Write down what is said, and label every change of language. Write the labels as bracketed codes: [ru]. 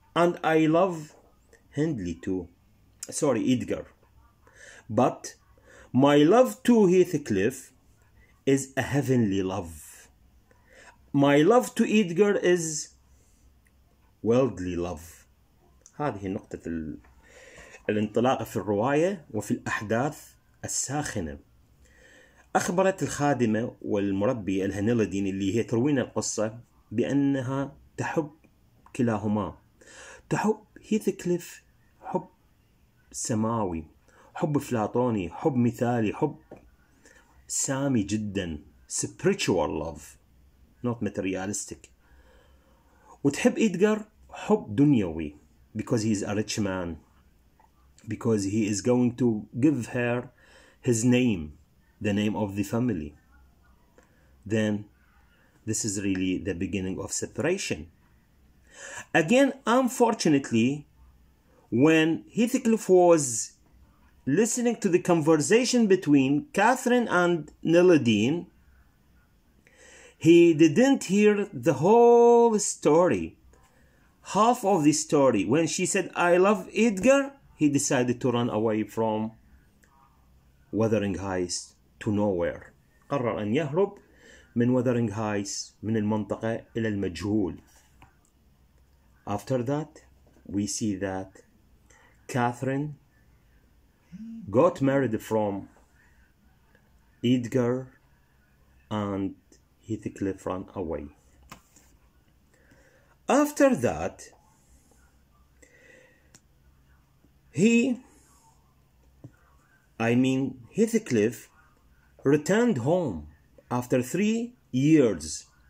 [en] And I love Hindley too. Sorry, Edgar. But my love to Heathcliff is a heavenly love. My love to Edgar is worldly love. [ar] هذه نقطة الانطلاقة في الرواية وفي الأحداث الساخنة. أخبرت الخادمة والمربية الهنيلدين اللي هي تروينا القصة بأنها تحب كلاهما. تحب هيثكليف حب سماوي، حب أفلاطوني، حب مثالي، حب سامي جدا، [en] spiritual love not materialistic. [ar] وتحب إدغار حب دنيوي [en] because he is a rich man, because he is going to give her his name, the name of the family. Then this is really the beginning of separation. Again, unfortunately, when Heathcliff was listening to the conversation between Catherine and Nelladine, he didn't hear the whole story. Half of the story. When she said, I love Edgar, he decided to run away from Wuthering Heights to nowhere. [ar] قرر أن يهرب من Wuthering Heights من المنطقة إلى المجهول. [en] After that, we see that Catherine got married from Edgar and Heathcliff ran away. After that, Heathcliff returned home after 3 years.